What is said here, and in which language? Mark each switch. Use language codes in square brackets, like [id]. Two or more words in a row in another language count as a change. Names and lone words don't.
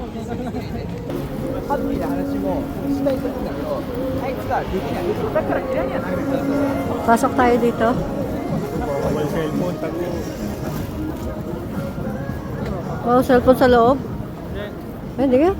[ja] ハッピーな話もしたいと思うんだけど、あいつができない。だから嫌いにはなるんだよ。 [tl] Pasok tayo dito. May cellphone, tago. Oh, cellphone sa loob? Ay, hindi ka?